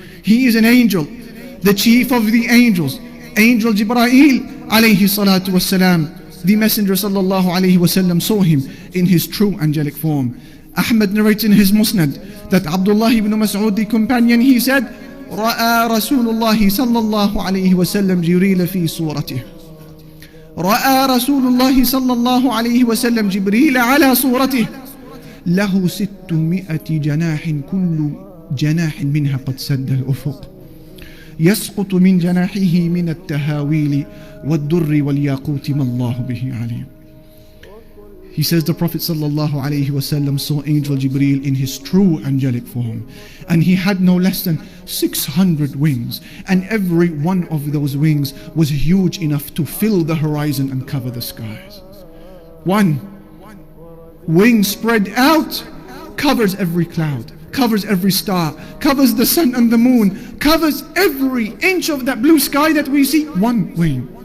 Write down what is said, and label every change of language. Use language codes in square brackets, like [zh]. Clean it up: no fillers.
[en] He is an angel, the chief of the angels, Angel Jibreel alayhi salatu wassalam. The Messenger sallallahu alayhi wasallam saw him in his true angelic form. Ahmad narrates in his Musnad that Abdullah ibn Mas'ud, the companion, he said, [ar] رأى رسول الله صلى الله عليه وسلم جبريل في صورته. رأى رسول الله صلى الله عليه وسلم جبريل على صورته له 600 جناح كل جناح منها قد سد الأفق يسقط من جناحه من التهاويل والدر والياقوت ما الله به عليم. [en] He says the Prophet ﷺ saw Angel Jibreel in his true angelic form, and he had no less than 600 wings, and every one of those wings was huge enough to fill the horizon and cover the skies. One wing spread out covers every cloud, covers every star, covers the sun and the moon, covers every inch of that blue sky that we see. One wing.